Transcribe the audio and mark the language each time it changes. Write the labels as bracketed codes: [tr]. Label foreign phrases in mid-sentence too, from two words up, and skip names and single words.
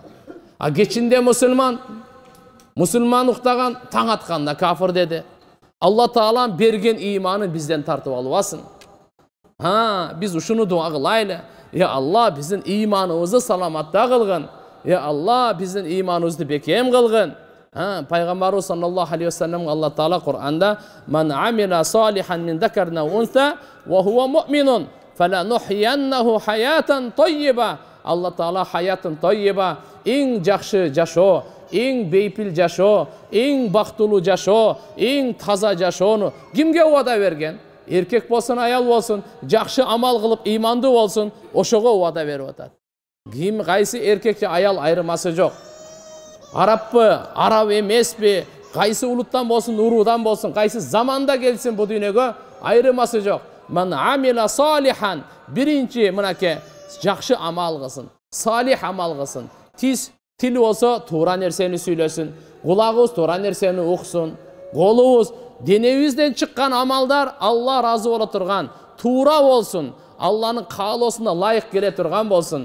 [ky] А кечинде мусулман уктаган, таң атканда кафир деди. Алла Таалам берген иманы бизден тартып албасын. Биз ушуну дуа кылайлы. Я Алла, биздин иманыбызды саламатта кылгын. Я Алла, биздин иманыбызды бекем кылгын. [ar] Пайгамбарыбыз صلى الله عليه وسلم الله تعالى Кур'анда "من عمل صالحا من ذكر وأنثى وهو مؤمن فلنحيينه حياة طيبة." [ky] Алла Таала [ar] حياة طيبة, [ky] эң жакшы жашоо, эң бейпил жашоо, эң бактылуу жашоо, эң таза жашоону кимге убада берген? Эркек болсун, аял болсун, жакшы амал кылып, имандуу болсун, ошого убада берип атат. Ким кайсы эркек же аял айырмасы жок. Араппы, араб эмеспи, кайсы улуттан болсун, уруудан болсун, кайсы заманда келсин бу дүйнөгө айырмасы жок. [ar] من عمل صالحا, [ky] биринчи мынаке жакшы амал кылсын, салих амал кылсын. Тил болсо туура нерсени сүйлөсүн, кулагыбыз туура нерсени уксун, колубуз, денебизден чыккан амалдар Алла разы боло турган, туура болсун, Алланын каалоосуна лайык келе турган болсун.